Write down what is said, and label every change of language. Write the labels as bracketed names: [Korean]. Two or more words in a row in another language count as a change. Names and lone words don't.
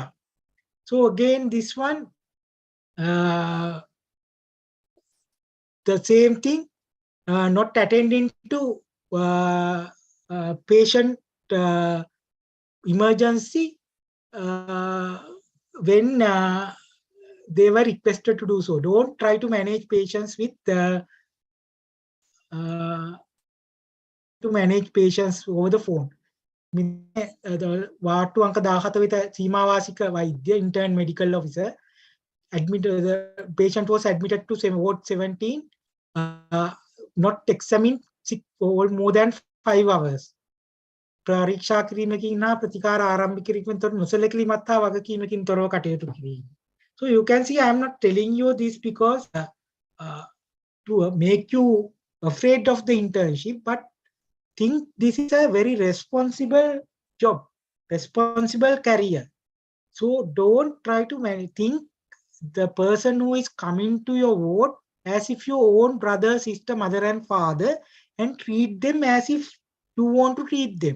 [English] So again, this one, the same thing, not attending to patient emergency when they were requested to do so. Don't try to manage patients with over the phone. [Sinhala] වාට්ටු අංක 17 වෙත සීමාවාසික වෛද්‍ය [English] intern medical officer admitted, the patient was admitted to ward 17, not examined more than 5 hours. [Sinhala] පරීක්ෂා කිරීමකින් හා ප්‍රතිකාර ආරම්භ කිරීමෙන් තොර නොසැලකිලිමත් හා වගකීමකින් තොරව කටයුතු කිරීම. [English] So you can see I am not telling you this because to make you afraid of the internship, but think this is a very responsible job, responsible career. So don't try to think the person who is coming to your ward as if your own brother, sister, mother and father, and treat them as if you want to treat them.